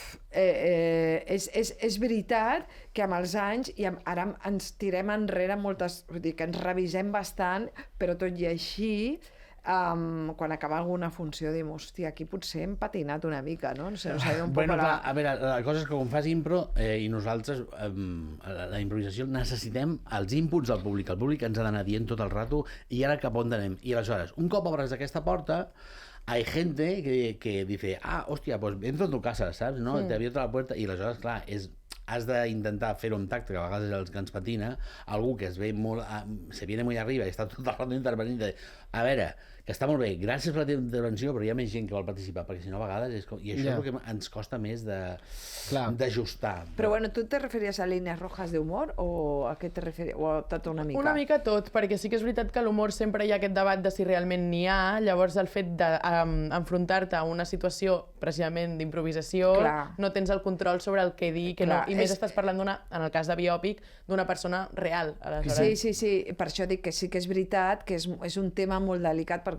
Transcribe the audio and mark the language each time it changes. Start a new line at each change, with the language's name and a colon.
Catalan: és veritat que amb els anys, i ara ens tirem enrere moltes, vull dir que ens revisem bastant, però tot i així quan acaba alguna funció diem, hòstia, aquí potser hem patinat una mica, no? No sé, un poc a veure, la cosa és que quan fas impro i nosaltres, la improvisació, necessitem els inputs del públic. El públic ens ha d'anar dient tot el rato i ara cap on anem. I aleshores, un cop obres aquesta porta,
Spanish: hay gente que dice, hòstia, pues entro en tu casa, ¿sabes? ¿No? Te abierto la puerta.
Catalan: I aleshores, clar, has d'intentar fer-ho amb tacte, que a vegades és el que ens patina, algú que es ve molt,
Spanish: se viene muy arriba
Catalan: i està tot el rato intervenint, a veure, que està molt bé, gràcies per la teva intervenció, però hi ha més gent que vol participar, perquè si no a vegades és com... I això és el que ens costa més d'ajustar.
Spanish: Però bueno, ¿tú te referías a líneas rojas de humor o a què te referías?
Catalan: O a tot una mica? Una mica tot, perquè sí que és veritat que l'humor sempre hi ha aquest debat de si realment n'hi ha, llavors el fet d'enfrontar-te a una situació precisament d'improvisació, no tens el control sobre el que dir, que no, i més estàs parlant en el cas de biòpic, d'una persona real. Sí, per això dic que sí que és veritat que és un tema molt delicat perquè